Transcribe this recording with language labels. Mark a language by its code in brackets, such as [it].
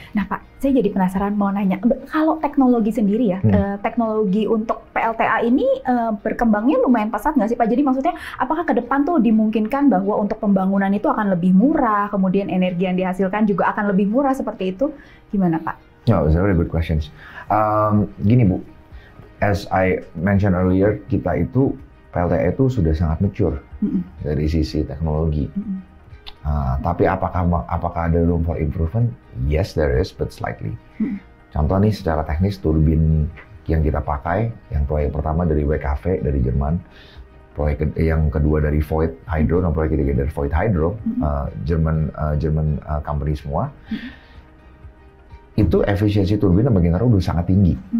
[id] Nah Pak, saya jadi penasaran mau nanya, kalau teknologi sendiri ya, teknologi untuk PLTA ini berkembangnya lumayan pesat nggak sih Pak? Jadi maksudnya apakah ke depan tuh dimungkinkan bahwa untuk pembangunan itu akan lebih murah, kemudian energi yang dihasilkan juga akan lebih murah seperti itu? Gimana Pak? [en] No, it's a very good questions. [id] Gini Bu, [en] as I mentioned earlier, [id] kita itu PLTA itu sudah sangat mature dari sisi teknologi. Tapi apakah ada [en] room for improvement? Yes, there is, but slightly. [id] Contoh nih secara teknis turbin yang kita pakai, yang proyek pertama dari WKV dari Jerman, proyek yang kedua dari Voith Hydro, dan proyek ketiga dari Voith Hydro, [en] German company [id] semua. Itu efisiensi turbin dan bagian taruh udah sangat tinggi.